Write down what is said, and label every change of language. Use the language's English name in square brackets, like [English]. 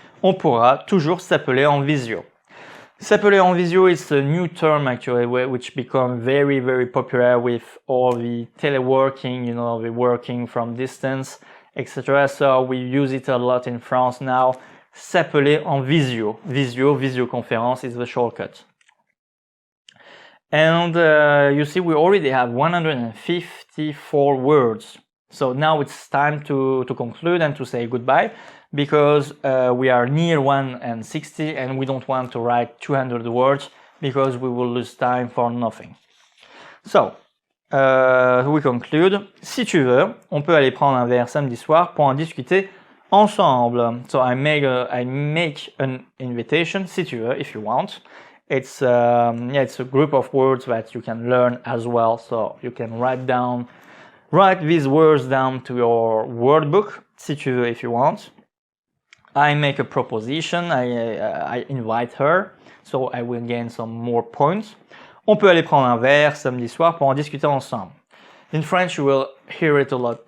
[French] On pourra toujours s'appeler en visio. S'appeler en visio [English] is a new term actually, which become very, very popular with all the teleworking, the working from distance, etc. So we use it a lot in France now. [French] S'appeler en visio. [English] Visioconférence is the shortcut. And you see, we already have 154 words. So now it's time to conclude and to say goodbye because we are near 160 and we don't want to write 200 words because we will lose time for nothing. So, we conclude. [French] Si tu veux, on peut aller prendre un verre samedi soir pour en discuter ensemble. [English] So I make an invitation, [French] si tu veux, [English] if you want. It's a group of words that you can learn as well. So you can write these words down to your word book, [French] si tu veux, [English] if you want. I make a proposition, I invite her, so I will gain some more points. [French] On peut aller prendre un verre samedi soir pour en discuter ensemble. [English] In French, you will hear it a lot.